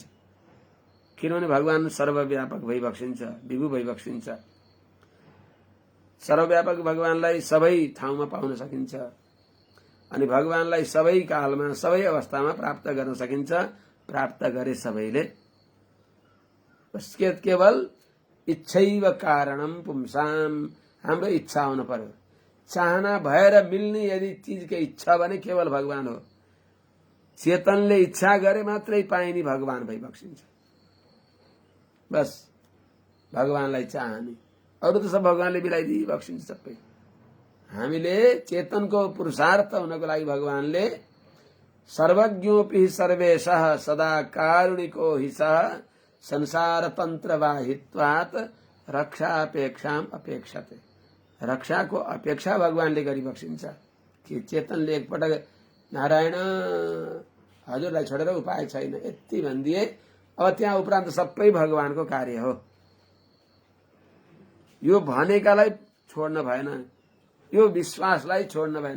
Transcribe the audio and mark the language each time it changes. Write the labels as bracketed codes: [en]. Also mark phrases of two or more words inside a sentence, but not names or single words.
[ne] किनभने भगवान सर्वव्यापक भइबक्सिन्छ, विभु भइबक्सिन्छ। सर्वव्यापक भगवानलाई सबै ठाउँमा पाउन सकिन्छ अनि भगवानलाई सबै कालमा, सबै अवस्थामा प्राप्त गर्न सकिन्छ। प्राप्त गरे सबैले। [sa] केवल इच्छैव कारणम पुंसाम, [ne] हाम्रो इच्छा हुन पर्यो। चाहना भएर मिल्ने यदि चीजको इच्छा भने केवल भगवान हो। चेतनले इच्छा गरे मात्रै पाइने भगवान भइबक्सिन्छ। बस भगवानलाई चाहने, अरू त सब भगवानले मिलाइदिई बक्सिन्छ सबै। हामीले चेतनको पुरुषार्थ हुनको लागि भगवानले [sa] सर्वज्ञोपि सर्वेशः सदा कारुणिको हि सः संसार तन्त्र वाहित्वात् रक्षापेक्षाम अपेक्षते। [ne] रक्षाको अपेक्षा भगवानले गरिबक्सिन्छ कि चेतनले एकपटक नारायण हजुरलाई छोडेर उपाय छैन यति भनिदिए, अब त्यहाँ उपरान्त सबै भगवानको कार्य हो। यो भनेकालाई छोड्न भएन, यो विश्वासलाई छोड्न भएन।